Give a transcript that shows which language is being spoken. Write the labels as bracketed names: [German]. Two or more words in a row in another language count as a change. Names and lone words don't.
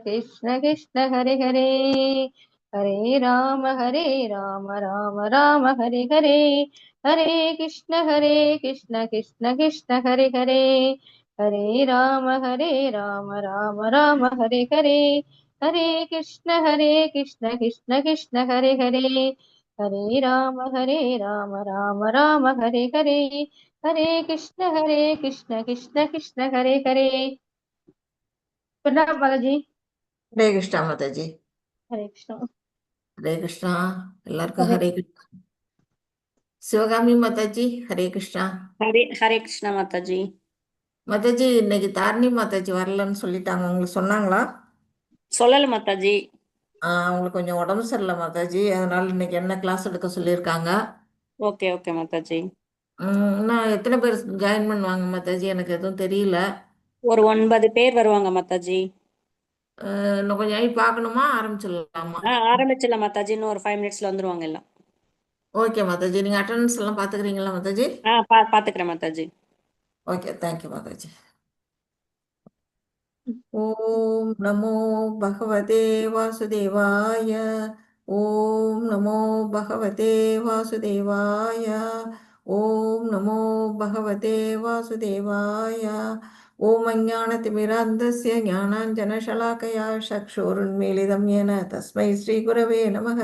[Sanskrit] कृष्ण कृष्ण हरे हरे, हरे राम राम हरे हरे, हरे कृष्ण कृष्ण कृष्ण हरे हरे, हरे राम राम हरे हरे, हरे कृष्ण कृष्ण कृष्ण हरे हरे, हरे राम राम हरे हरे, हरे कृष्ण कृष्ण हरे हरे। [Hindi] प्रणाम बालाजी। [Tamil] ஹரே கிருஷ்ணா மாதாஜி. [Hindi] हरे कृष्ण। [Tamil] ஹரே கிருஷ்ணா. எல்லாருக்கும் [Hindi] हरे [Tamil] ஹரே கிருஷ்ணா. சிவகாமி மாதாஜி ஹரே கிருஷ்ணா. [Hindi] हरे हरे कृष्णा माता जी। [Tamil] மாதாஜி இன்னைக்கு தாரிணி மாதாஜி வரலன்னு சொல்லிட்டாங்க, உங்களுக்கு சொன்னாங்களா? சொல்லல माता जी। அவங்களுக்கு கொஞ்சம் உடம்பு சரியில்லை மாதாஜி, அதனால இன்னைக்கு என்ன கிளாஸ் எடுக்க சொல்லியிருக்காங்க. [English] okay okay [Hindi] माता जी। [Tamil] இன்னும் எத்தனை பேர் ஜாயின் பண்ணுவாங்க மாதாஜி, எனக்கு எதுவும் தெரியல. ஒரு 9 பேர் வருவாங்க माता जी। இன்னும் கொஞ்சம் ஆகி பார்க்கணுமா, ஆரம்பிச்சிடலாமா? ஆரம்பிச்சிடலாம் माता जी, இன்னும் ஒரு 5 மினிட்ஸ்ல வந்துருவாங்க எல்லாம். ஓகே மாதாஜி, நீங்கள் அட்டண்டன்ஸ் எல்லாம் பார்த்துக்கிறீங்களா மாதாஜி? பாத்துக்கிறேன் माता जी। ஓகே, தேங்க்யூ மாதாஜி. [Sanskrit] ॐ नमो भगवते वासुदेवाय। ॐ नमो भगवते वासुदेवाय। ॐ नमो भगवते वासुदेवाय। ॐ अज्ञानतिमिरान्धस्य ज्ञानाञ्जनशलाकया चक्षुरुन्मीलितं येन तस्मै श्रीगुरवे नमः।